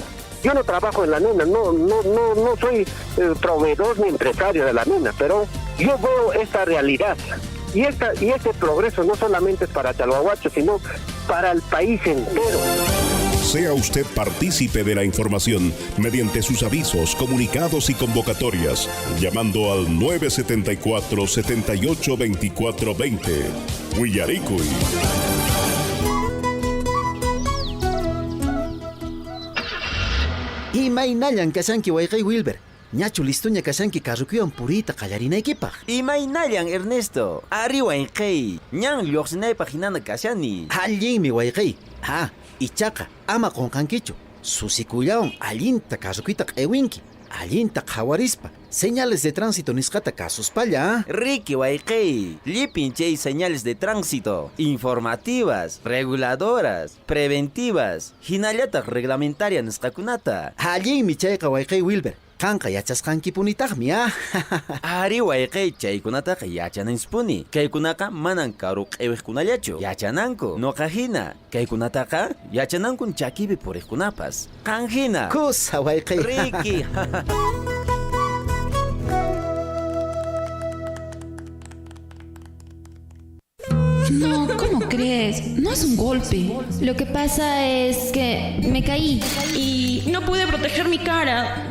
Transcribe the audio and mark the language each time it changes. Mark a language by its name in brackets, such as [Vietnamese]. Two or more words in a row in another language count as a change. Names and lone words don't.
[Spanish] Yo no trabajo en la mina, no soy proveedor ni empresario de la mina, pero yo veo esta realidad. Y este progreso no solamente es para Chalhuahuacho, sino para el país entero. Sea usted partícipe de la información mediante sus avisos, comunicados y convocatorias, llamando al 974-782420. [Quechua] Huillaricuy. Imaynayan kashanki wayqay Wilber. Ñachu listuña kashanki carrukuyan purita qallarinaykipaq. Imaynayan Ernesto. Ari wayqay. Ñan lluqsinaypaq hinana kashani. Allinmi wayqay. Ha, ichaqa ama qunqankichu. Susikullawan allinta carrukuyta q'iwinki. Allinta qhawarispa. [Spanish] Señales de tránsito [Quechua] nisqata kasuspalla. Ricky wayqay. Llipin chay [Spanish] señales de tránsito. Informativas, reguladoras, preventivas. [Quechua] Hinallataq reglamentaria nisqakunata. Allinmi chayqa wayqay Wilber. Kanqa yachasqankipunitaqmi Ari wayqay chaykunataqa yachanaspuni. Kaykunaqa manan karu q'iwiqkunallachu. Yachananku. Noqa hina. Kaykunataqa yachanankun chakipi puriqkunapas. Qan hina. Kusa wayqay. Ricky. [Spanish] No, ¿cómo crees? No es un golpe. Lo que pasa es que me caí. Y no pude proteger mi cara.